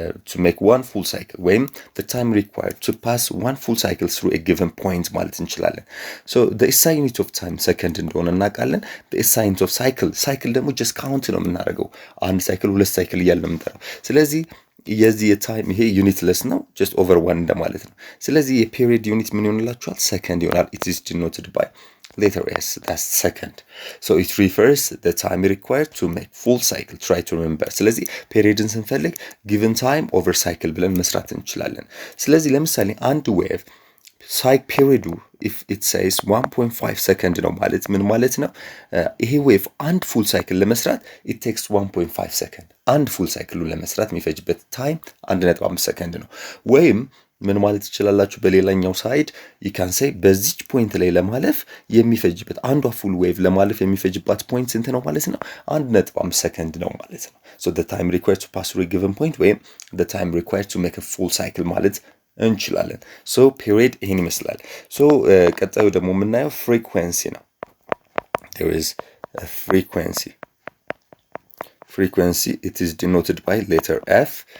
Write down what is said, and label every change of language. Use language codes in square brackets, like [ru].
[en] to make one full cycle [am] ወይም [en] the time required to pass one full cycle through a given point [am] ማለት እንችላለን። so the SI unit of time second እንደሆነ እናውቃለን። the SI unit of cycle ደግሞ just count ነው የምናደርገው። አንድ ሳይክል ሁለት ሳይክል እያልን ነው የምንጠራው። ስለዚህ የዚህ የታይም ይሄ ዩኒትለስ ነው just over one እንደማለት ነው። ስለዚህ የፔሪድ ዩኒት ምን ይሆንላችኋል? ሰከንድ ይሆናል። [en] it is denoted by letter S, that's second. So it refers the time required to make full cycle. Try to remember. [am] ስለዚህ ፔሪድን ስንፈልግ given time over cycle ብለን መስራት እንችላለን። ስለዚህ ለምሳሌ አንድ ዌቭ ፔሪዱ if it says 1.5 second ነው ማለት ምን ማለት ነው? ይሄ ዌቭ አንድ ፉል ሳይክል ለመስራት it takes 1.5 second። አንድ ፉል ሳይክሉን ለመስራት የሚፈጅበት ታይም 1.5 ሰከንድ ነው። ወይም ምን ማለት ትችላላችሁ? በሌላኛው ሳይድ you can say በዚች ፖይንት ላይ ለማለፍ የሚፈጅበት አንዷ ፉል ዌቭ ለማለፍ የሚፈጅባት ፖይንት ስንት ነው ማለት ነው? 1.5 ሰከንድ ነው ማለት ነው። [en] so the time required to pass through a given point [am] ወይም [en] the time required to make a full cycle [am] ማለት እንችላለን። so period ይሄን ይመስላል። so ቀጣዩ ደግሞ የምናየው frequency ነው። [en] there is a frequency it is denoted by letter F.